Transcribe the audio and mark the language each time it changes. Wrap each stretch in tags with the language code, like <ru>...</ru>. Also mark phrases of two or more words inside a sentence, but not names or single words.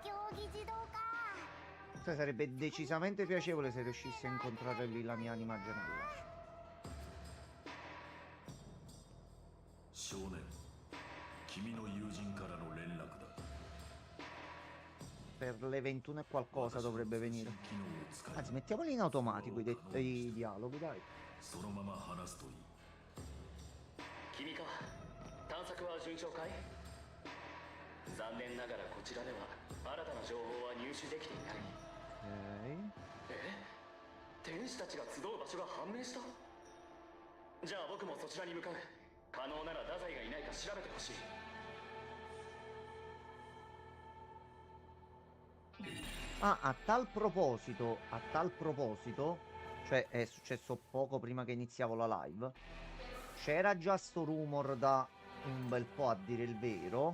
<it>Cioè, sarebbe decisamente piacevole se riuscissi a incontrare lì la mia anima gemella. Per le 21 e qualcosa dovrebbe venire. Anzi, mettiamoli in automatico i dialoghi, dai.</it> <ja>君か探索は順調かい残念ながらこちらでは新たな情報は入手できていない Ok. 天使たちが集う場所が判明したじゃあ僕もそちらに向かう可能なら太宰がいないか調べてほしい</ja> <it>Ah, a tal proposito, cioè è successo poco prima che iniziavo la live. C'era già sto rumor da un bel po', a dire il vero.</it>